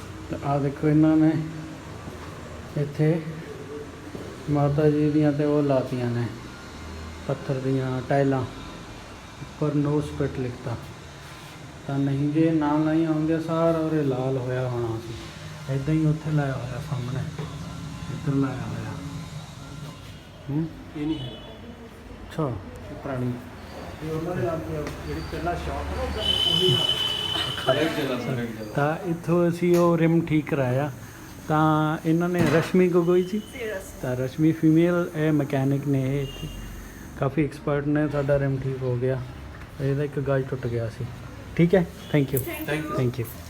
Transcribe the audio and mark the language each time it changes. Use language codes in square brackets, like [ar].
[pa] ਤੇ ਆਹ ਦੇਖੋ ਇਹਨਾਂ ਨੇ ਇੱਥੇ ਮਾਤਾ ਜੀ ਦੀਆਂ ਤੇ ਉਹ ਲਾਤੀਆਂ ਨੇ ਪੱਥਰ ਦੀਆਂ ਟਾਈਲਾਂ, ਉੱਪਰ ਨੋ ਸਪਿਟ ਲਿਖਤਾ। ਤਾਂ ਨਹੀਂ ਜੇ ਨਾਲ ਨਹੀਂ ਆਉਂਦੇ ਸਾਰਾ ਉਰੇ ਲਾਲ ਹੋਇਆ ਹੋਣਾ ਸੀ। ਇੱਦਾਂ ਹੀ ਉੱਥੇ ਲਾਇਆ ਹੋਇਆ ਸਾਹਮਣੇ, ਇੱਧਰ ਲਾਇਆ ਹੋਇਆ। [hi] ये नहीं है [pa] ਅੱਛਾ [hi] पुरानी, ये उन्होंने नाम किया [pa] ਜਿਹੜੀ ਪਹਿਲਾ ਸ਼ਾਪ ਹੈ ਉਹੀ। ਤਾਂ ਇੱਥੋਂ ਅਸੀਂ ਉਹ ਰਿਮ ਠੀਕ ਕਰਾਇਆ। ਤਾਂ ਇਹਨਾਂ ਨੇ ਰਸ਼ਮੀ ਗੋਗੋਈ ਜੀ, ਤਾਂ ਰਸ਼ਮੀ ਫੀਮੇਲ ਇਹ ਮਕੈਨਿਕ ਨੇ, ਇਹ ਇੱਥੇ ਕਾਫੀ ਐਕਸਪਰਟ ਨੇ। ਸਾਡਾ ਰਿਮ ਠੀਕ ਹੋ ਗਿਆ, ਇਹਦਾ ਇੱਕ ਗਾਜ ਟੁੱਟ ਗਿਆ ਸੀ। ਠੀਕ ਹੈ, ਥੈਂਕ ਯੂ।